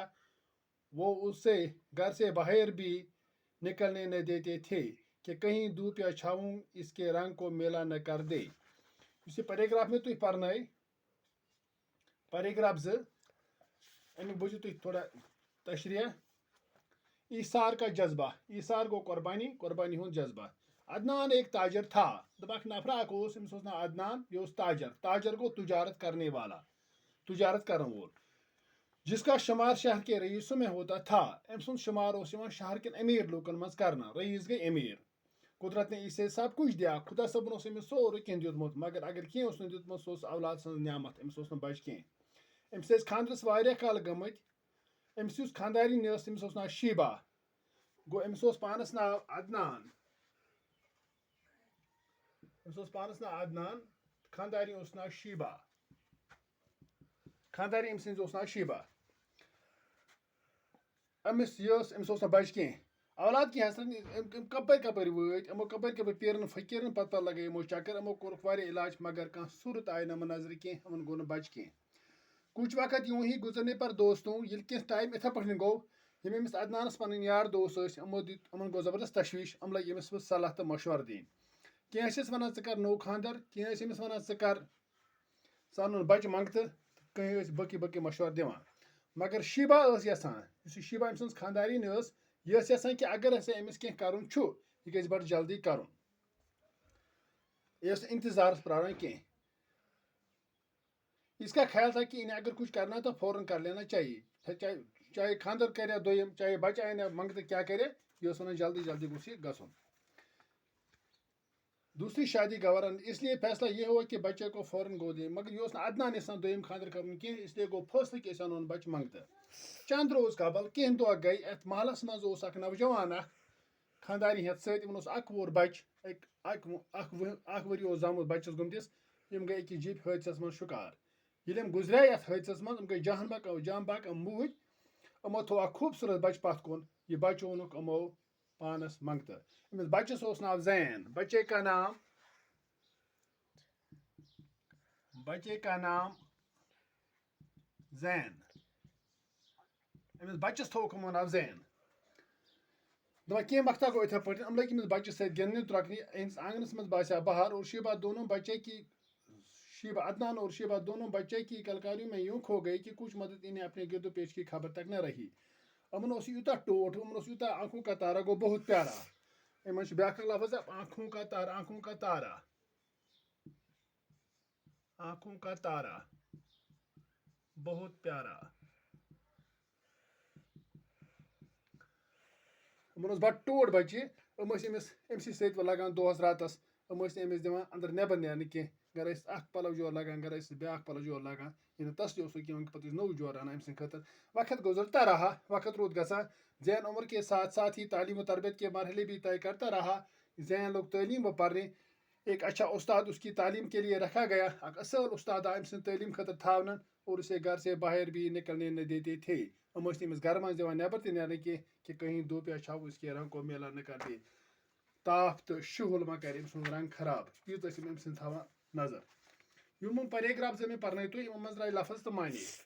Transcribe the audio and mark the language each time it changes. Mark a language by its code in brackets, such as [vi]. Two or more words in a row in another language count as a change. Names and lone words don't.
[ur] وہ اسے گھر سے باہر بھی نکلنے نہ دیتے تھے کہ کہیں دھوپ یا چھاؤں اس کے رنگ کو میلا نہ کر دے۔ اسی پیراگراف میں [ks] تھی پرنائی پیراگراف 2 امی بوزو تھی تھوڑا تشریح۔ [ur] ایثار کا جذبہ، [ks] ایثار گو قربانی ہند جذبہ۔ [ur] عدنان ایک تاجر تھا۔ [ks] دپاک نفرا اک اوس، امس اوس ناو عدنان، یہ اوس تاجر گو [ur] تجارت کرنے والا، [ks] تجارت کرن وول، [ur] جس کا شمار شہر کے رئیسوں میں ہوتا تھا۔ [ks] ام سن شمار اوس یوان شہر کن امیر لوکن مز کرنا، رئیس گئی امیر۔ [ur] قدرت نے اسے سب کچھ دیا، [ks] خدا صبن اوس امس سورے کینٛہہ دیُتمُت، مگر اگر کینٛہہ اوس نہٕ دیُتمُت سُہ اوس اولاد سٕنٛز نعمت، امس اوس نہٕ بچہِ کینٛہہ۔ امس ٲسۍ خاندرس واریاہ کال گٔمٕتۍ۔ أمِس یُس خاندارِنۍ ٲس تٔمِس اوس ناو شیبہ، گوٚو أمِس اوس پانس ناو عدنان، خاندارِنۍ اوس ناو شیبہ، خاندارِنۍ أمۍ سٕنٛز اوس ناو شیبہ۔ أمِس اوس نہٕ بچہِ کینٛہہ۔ [ur] اولاد کی حسرت [ks] کپٲرۍ وٲتۍ، یِمو کپٲرۍ پیرن فقیرن پتہٕ لگٲے یِمو چکر، یِمو کوٚرُکھ واریاہ علاج مگر کانٛہہ صورت آیہِ نہٕ یِمن نظرِ کینٛہہ، یِمن گوٚو نہٕ بچہِ کینٛہہ۔ [ur] کچھ وقت یوں ہی گزرنے پر دوستوں [ks] ییٚلہِ کینٛہہ ٹائم اِتھے پٲٹھۍ گوٚو، یِم أمِس عدنانس پنٕنۍ یار دوس ٲسۍ، یِمن گوٚو زبردست تشویش، یِم لٔگۍ أمِس پتہٕ صلاح تہٕ مشورٕ دِنۍ۔ کینٛہہ ٲسِس ونان ژٕ کر نوٚو خاندر، کینٛہہ ٲسۍ أمِس ونان ژٕ انُن بچہِ منٛگتہٕ، تہٕ کینٛہہ ٲسۍ باقٕے مشورٕ دِوان۔ مگر شیبہ ٲس یژھان، یُس یہِ شیبہ أمۍ سٕنٛز خاندارِنۍ ٲس، یہِ ٲس یژھان کہِ اگر ہسا أمِس کینٛہہ کرُن چھُ، یہِ گژھِ بڑٕ جلدی کرُن۔ یہِ ٲس نہٕ انتظارس پراران کینٛہہ۔ [ur] اس کا خیال تھا کہ انہیں اگر کچھ کرنا تو فوراً کر لینا چاہیے، چاہے خاندر کرے دویم، چاہے بچہ آنے منگتہٕ کیا کرے، [ks] یہ ٲس ونان جلدی گوٚژھ یہِ گژھُن۔ [ur] دوسری شادی گوارا، اس لیے فیصلہ یہ ہوا کہ بچے کو فوراً گود لے، [ks] مگر یہ اوس نہٕ عدنان یژھان دویم خاندر کرُن کینٛہہ، [ur] اس لیے [ks] گوٚو فٲصلہٕ کہ أسۍ انون بچہ منگتہٕ۔ [ur] چند روز قبل [ks] کینٛہہ دۄہ گٔے، اتھ محلس منٛز اوس اکھ نوجوان خاندارِنۍ ہٮ۪تھ سۭتۍ، یِمن اوس اکھ وُہُر بچہِ، اکھ ؤری اوس زامُت بچس گوٚمتِس۔ یِم گٔے أکِس جیٖپ حٲدثس منٛز شُکار۔ ییٚلہِ یِم گُزرے یتھ حٲدثس منٛز، یِم گٔے جان بحق، یِم موٗدۍ۔ یِمو تھوٚو اکھ خوٗبصوٗرت بَچہٕ پَتھ کُن یہِ بَچہٕ اوٚنُکھ یِمو پانَس منٛگتہٕ أمِس بَچَس اوس ناو زین [ur] بچے کا نام زین [ks] أمِس بَچَس تھوٚوُکھ یِمو ناو زین دَپان کینٛہہ وقتہ گوٚو یِتھَے پٲٹھۍ یِم لٔگۍ أمِس بَچَس سۭتۍ گِنٛدنہِ درٛۄکنہِ أہٕنٛدِس آنٛگنَس منٛز باسیٛو بہار اور [ur] عدنان اور شیبہ دونوں بچے کی کلکاریوں میں یوں کھو گئی کہ کچھ مدد انہیں اپنے گرد و پیش کی خبر تک نہ رہی [ks] یِمن اوس یوٗتاہ ٹوٹھ یِمن اوس یوٗتاہ [ur] آنکھوں کا تارا گوٚو بہت پیارا [ks] یِمن چھُ بیٛاکھ اکھ لفظ [ur] آنکھوں کا تارا بہت پیارا [ks] یِمن اوس بَڑٕ ٹوٹھ بَچہِ یِم ٲسۍ أمسٕے سۭتۍ لگان دۄہَس راتَس یِم ٲسۍ نہٕ أمِس دِوان اَندر نٮ۪بر نیرنہٕ کینٛہہ گَرِ ٲسۍ اکھ پَلو جورٕ لگان گَرِ ٲسۍ بیٛاکھ پَلو جورٕ لگان ییٚلہِ نہٕ تسلی اوسُکھ کینٛہہ پَتہٕ ٲسۍ نوٚو جورٕ اَنان أمۍ سٕنٛدِ خٲطرٕ [ur] وقت گُزرتا رہا [ks] وقت روٗد گژھان [ur] زین عمر کے ساتھ ساتھ ہی تعلیم و تربیت کے مرحلے بھی طے کرتا رہا زین لوگ تعلیم و پرنے ایک اچھا استاد اس کی تعلیم کے لیے رکھا گیا [ks] اکھ اصل استاد آو أمۍ سٕنٛدِ تعلیٖم خٲطرٕ تھاونہٕ [ur] اور اسے گھر سے باہر بھی نکلنے نہ دیتے تھے [ks] یِم ٲسۍ نہٕ أمِس گرٕ منٛز دِوان نٮ۪بر تہِ نیرنہٕ کینٛہہ [ur] کہ کہیں دھوپ یا چھاو اس کے رنگ کو میلا نہ کر دے [ks] تاپھ تہٕ شُہُل ما کَرِ أمۍ سُنٛد رنٛگ خراب ییٖژ ٲسۍ یِم أمۍ سٕنٛدۍ تھاوان نظر یِم پیراگراف زٕ مےٚ پرنٲیتو یِمو منٛز درٛاے لفظ تہٕ معنے